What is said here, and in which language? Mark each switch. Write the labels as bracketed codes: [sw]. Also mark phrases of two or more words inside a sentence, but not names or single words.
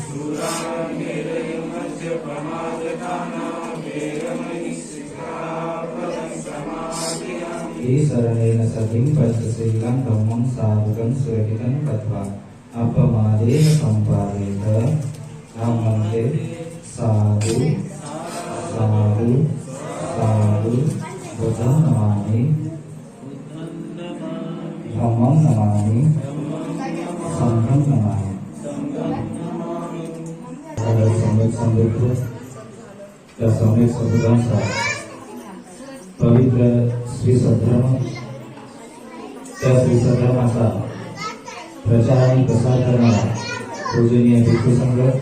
[pi] शरणेन सतिं पञ्चशीलं धम्मं साधुकं सुरक्षितं कत्वा अपमादेन सम्पादेत नमन्ते साधु साधु साधु बुद्धं नमामि धम्मं नमामि संघं नमामि [mr] सम्यक समृद्ध या सम्यक समृद्धांचा पवित्र श्री सद्धर्म त्या श्री सद्धर्माचा प्रचार आणि प्रसार करणारा पूजनीय भिक्खू संघ